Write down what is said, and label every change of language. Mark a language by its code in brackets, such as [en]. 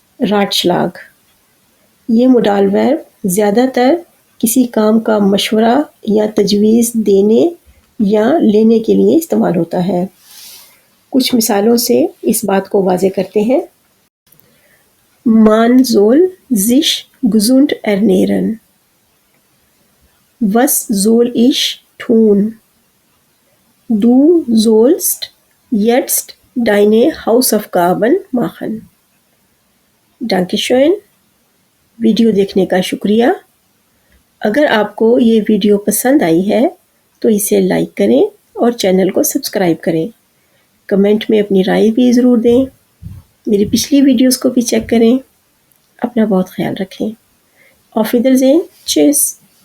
[hi] राटशलाग ये modal verb ज़्यादातर किसी काम का मशवरा या तजवीज़ देने या लेने के लिए इस्तेमाल होता है। कुछ मिसालों से इस बात को वाज़े करते हैं। [de] मान सोल जिश gesund ernähren. Was soll ich tun? Du sollst jetzt deine Hausaufgaben machen. Dankeschön. [hi] Video देखने का शुक्रिया। अगर आपको ये वीडियो पसंद आई है तो इसे लाइक करें और चैनल को सब्सक्राइब करें। कमेंट में अपनी राय भी ज़रूर दें। मेरी पिछली वीडियोस को भी चेक करें। अपना बहुत ख्याल रखें। [de] Auf Wiedersehen. Tschüss.